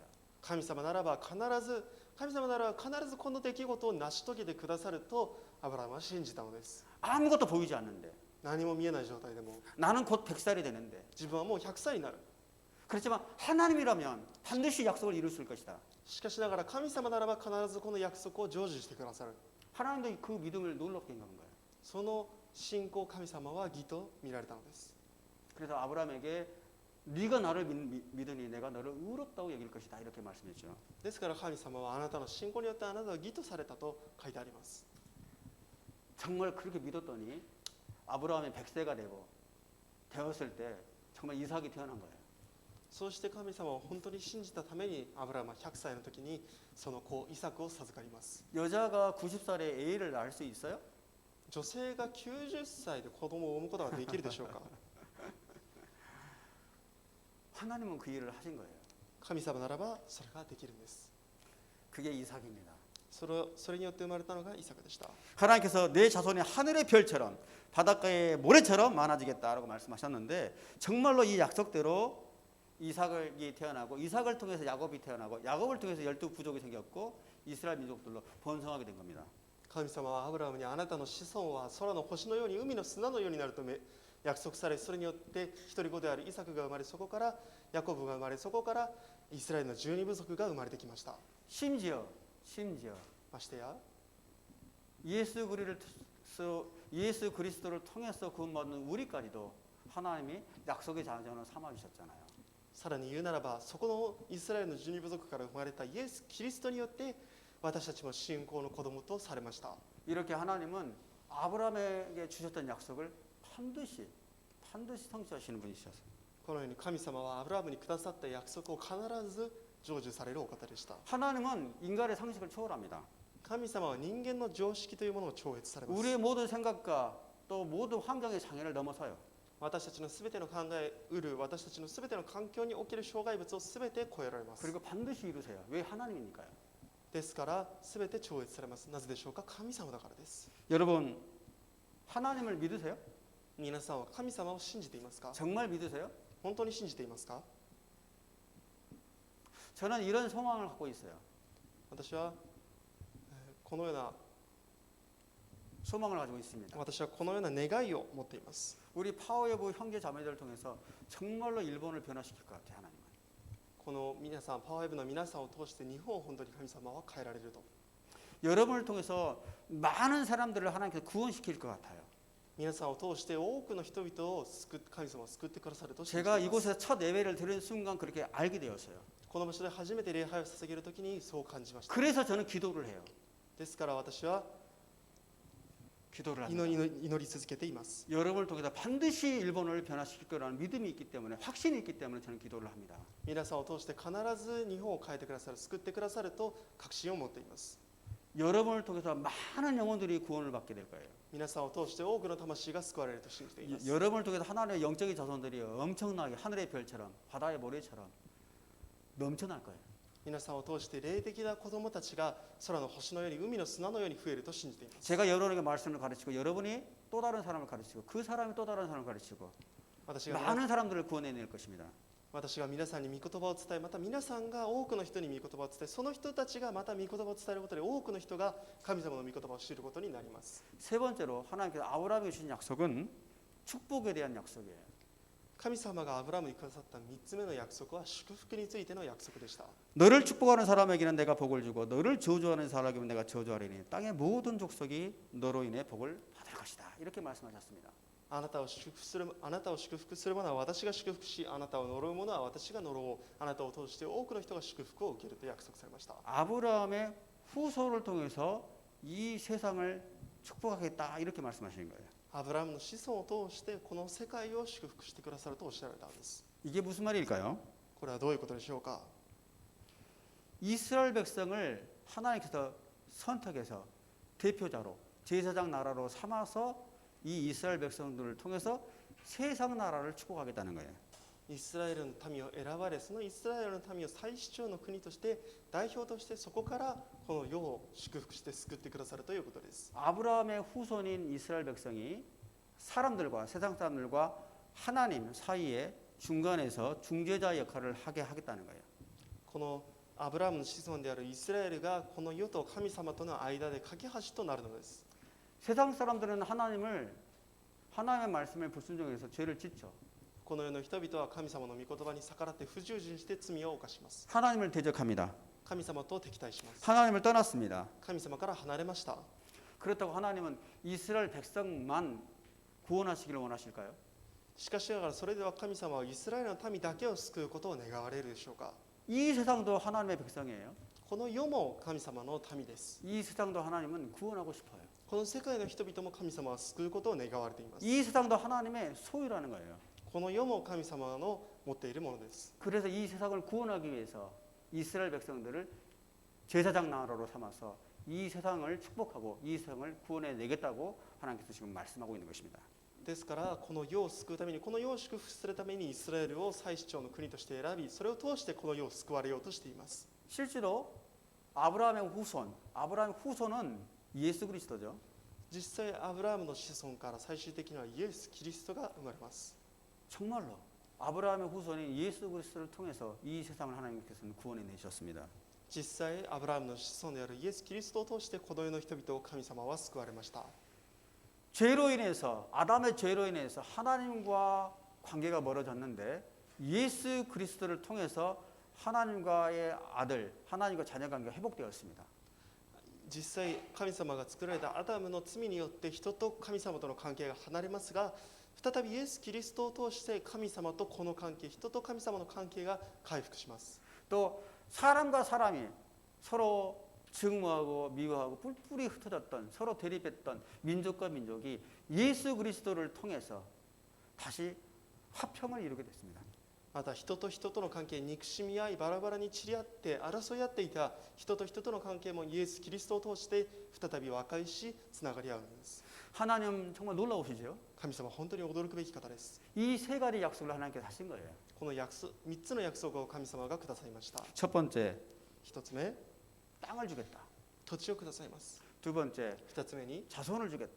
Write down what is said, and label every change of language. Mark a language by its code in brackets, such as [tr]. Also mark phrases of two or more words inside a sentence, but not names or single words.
[ja] 神様ならば必ずこの出来事を成し遂げてくださるとアブラハムは信じたのです。 [ko] 아무것도 보이지 않는데 [ja] 何も見えない状態でも [ko] 나는 곧 100살이 되는데 [ja] 自分はもう100歳になる。 [ko] 그렇지만 하나님이라면 반드시 약속을 이루실 것이다. [ja] しかしながら神様ならば必ずこの約束を成就してくださる。 [ko] 하나님도 그 믿음을 놀랍게 여긴 거예요. [ja] その信仰を神様は義と見られたのです。 [ko] 그래서 아브라함에게 네가 나를 믿으니 내가 너를 의롭다고 여길 것이다 이렇게 말씀했죠. [ja] ですから神様はあなたの信仰によってあなたは義とされたと書いてあります。 [ko] 정말 그렇게 믿었더니 아브라함이 100세가 되었을 때 정말 이삭이 태어난 거예요. [ja] そうして神様を本当に信じたためにアブラハムは100歳の時にその子イサクを授かります。 [ko] 여자가 90살에 애를 낳을 수 있어요? [ja] 女性が90歳で子供を産むことができるでしょうか。 [ko] 하나님은 그 일을 하신 거예요. [ja] 神様ならばそれができるんです。 [ko] 그게 이삭입니다. [ja] それによって生まれたのがイサクでした。 [ko] 하나님께서 내 자손이 하늘의 별처럼 바닷가의 모래처럼 많아지겠다라고 말씀하셨는데 정말로 이 약속대로 이삭이 태어나고 이삭을 통해서 야곱이 태어나고 야곱을 통해서 12부족이 생겼고 이스라엘 민족들로 번성하게 된 겁니다. [ja] 神様はアブラハムにあなたの子孫は空の星のように海の砂のようになると約束され、それによって一人子であるイサクが生まれ、そこからヤコブが生まれ、そこからイスラエルの12部族が生まれてきました。 [ko] 심지어 [ja] ましてや [ko] 예수 그리스도를 통해서 구원받는 우리까지도 하나님이 약속의 자녀로 삼아주셨잖아요. [ja] さらに言うならば、そこのイスラエルの12部族から生まれたイエス・キリストによって私たちも信仰の子供とされました。 [ko] 이렇게 하나님은 아브라함에게 주셨던 약속을 반드시 성취하시는 분이셨어요. [ja] このように神様はアブラハムにくださった約束を必ず成就されるお方でした。 [ko] 하나님은 인간의 상식을 초월합니다. [ja] 神様は人間の常識というものを超越されます。 [ko] 우리의 모든 생각과 또 모든 환경의 장애를 넘어서요. [ja] 私たちのすべての考えうる私たちのすべての環境における障害物をすべて超えられます。 [ko] 그리고 반드시 이루세요. 왜 하나님이니까요. [ja] ですからすべて超越されます。なぜでしょうか。神様だからです。 [ko] 여러분 하나님을 믿으세요? [ja] 皆さんは神様を信じていますか。 [ko] 정말 믿으세요? [ja] 本当に信じていますか。 [ko] 저는 이런 소망을 갖고 있어요. [ja] 私はこのような [ko] 소망을 가지고 있습니다. [ja] 私はこのような願いを持っています。 [ko] 우리 파워웨브 형제 자매들을 통해서 정말로 일본을 변화시킬 것 같아요. 하나님은. [ja] この皆さんパワーウェブの皆さんを通して日本を本当に神様は変えられると。 [ko] 여러분을 통해서 많은 사람들을 하나님께서 구원시킬 것 같아요. [ja] 皆さんを通して多くの人々を神様を救ってくださると信じてい [ko] 제가 [ja] ます。 [ko] 이곳에서 첫 예배를 드린 순간 그렇게 알게 되었어요. [ja] この場所で初めて礼拝を捧げるときにそう感じました。 [ko] 그래서 저는 기도를 해요. [ja] ですから私は [ko] 기도를 [ja] 祈 [ko] 합니다. [ja] り続けています。 [ko] 여러분을 통해서 반드시 일본을 변화시킬 거라는 믿음이 있기 때문에 확신이 있기 때문에 저는 기도를 합니다. [ja] 皆さんを通して必ず日本を変えてくださる、救ってくださると確信を持っています。 [ko] 여러분을 통해서 많은 영혼들이 구원을 받게 될 거예요. [ja] 皆さんを通して多くの魂が救われると信じています。 [ko] 여러분을 통해서 하나님의 영적인 자손들이 엄청나게 하늘의 별처럼 바다의 모래처럼 넘쳐날 거예요. [ja] 皆さんを通して霊的な子供たちが空の星のように海の砂のように増えると信じています。 [ko] 제가 여러분에게 말씀을 가르치고 여러분이 또 다른 사람을 가르치고 그 사람이 또 다른 사람을 가르치고 [ja] 私が [ko] 많은 사람들을 구원해낼 것입니다. [ja] 私が皆さんに御言葉を伝え、また皆さんが多くの人に御言葉を伝え、その人たちがまた御言葉を伝えることで多くの人が神様の御言葉を知ることになります。 [ko] 세 번째로 하나님께서 아브라함에게 주신 약속은 축복에 대한 약속이에요. [ja] 神様がアブラムにくださった3つ目の約束は祝福についての約束でした。 [ko] 너를 축복하는 사람에게는 내가 복을 주고 너를 저주하는 사람에게는 내가 저주하리니 땅의 모든 족속이 너로 인해 복을 받을 것이다. 이렇게 말씀하셨습니다. [ja] あなたを祝福する者は私が祝福し、あなたを呪う者は私が呪おう。あなたを通して多くの人が祝福を受けると約束されました。 [ko] 아브라함의 후손을 통해서 이 세상을 축복하겠다 이렇게 말씀하시는 거예요. [ja] アブラムの子孫を通してこの世界を祝福してくださるとおっしゃられたんです。 [ko] 이게 무슨 말일까요? [ja] これはどういうことでしょうか。 [ko] 이스라엘 백성을 하나님께서 선택해서 대표자로 제사장 나라로 삼아서 이 이스라엘 백성들을 통해서 세상 나라를 축복하겠다는 거예요. [ja] イスラエルの民を選ばれ、そのイスラエルの民を最主張の国として代表としてそこからこの世を祝福して救ってくださるということです。 [ko] 아브라함의 후손인 이스라엘 백성이 사람들과 세상 사람들과 하나님 사이에 중간에서 중재자 역할을 하게 하겠다는 거예요. [ja] このアブラムの子孫であるイスラエルがこの世と神様との間で架け橋となるのです。 [ko] 세상 사람들은 하나님의 말씀에 불순종해서 죄를 짓죠. [ja] この世の人々は神様の御言葉に逆らって不従順して罪を犯します。 [ko] 하나님을 대적합니다. [ja] 神様と敵対します。 [ko] 하나님을 떠났습니다. [ja] 神様から離れました。 [ko] 그렇다고 하나님은 이스라엘 백성만 구원하시기를 원하실까요? [ja] しかしながらそれでは神様はイスラエルの民だけを救うことを願われるでしょうか。 [ko] 이 세상도 하나님의 백성이에요. [ja] この世も神様の民です。 [ko] 이 세상도 하나님은 구원하고 싶어요. [ja] この世界の人々も神様は救うことを願われています。 [ko] 이 세상도 하나님의 소유라는 거예요. [ja] この世も神様の持っているものです。 [ko] 그래서 이 세상을 구원하기 위해서 이스라엘 백성들을 제사장 나라로 삼아서 이 세상을 축복하고 이 세상을 구원해 내겠다고 하나님께서 지금 말씀하고 있는 것입니다. [ja] ですからこの世を救うために、この世を祝福するためにイスラエルを最主張の国として選び、それを通してこの世を救われようとしています。 [ko] 실제로 아브라함의 후손은 예수 그리스도죠. [ja] 実際アブラハムの子孫から最終的にはイエス・キリストが生まれます。 [ko] 정말로 아브라함의 후손인 예수 그리스도를 통해서 이 세상을 하나님께서는 구원해 내셨습니다. [ja] 実際アブラハムの子孫であるイエス・キリストを通してこの世の人々を神様は救われました。 [ko] 죄로 인해서 아담의 죄로 인해서 하나님과 관계가 멀어졌는데 예수 그리스도를 통해서 하나님과의 아들, 하나님과 자녀 관계가 회복되었습니다. [ja] 実際神様が作られたアダムの罪によって人と神様との関係が離れますが、再びイエス・キリストを通して神様とこの関係、人と神様の関係が回復します。 [ko] 또 사람과 사람이 서로 증오하고 미워하고 뿔뿔이 흩어졌던, 서로 대립했던 민족과 민족이 예수 그리스도를 통해서 다시 화평을 이루게 됐습니다. [ja] また人と人との関係、憎しみ合いバラバラに散り合って争い合っていた人と人との関係もイエス・キリストを通して再び和解しつながり合うんです。 [ko] 하나님 정말 놀라우시죠? [ja] 神様は本当に驚くべき方です。 [ko] 이 세 가지 약속을 하나님께서 하신 거예요. [ja] この3つの約束を神様がくださいました。 [ko] 첫 번째, [ja] 1 つ目、 [ko] 땅을 주겠다. [ja] 土地をくださいます。 [ko] 두 번째, [ja] 2 つ目に [ko] 자손을 주겠다.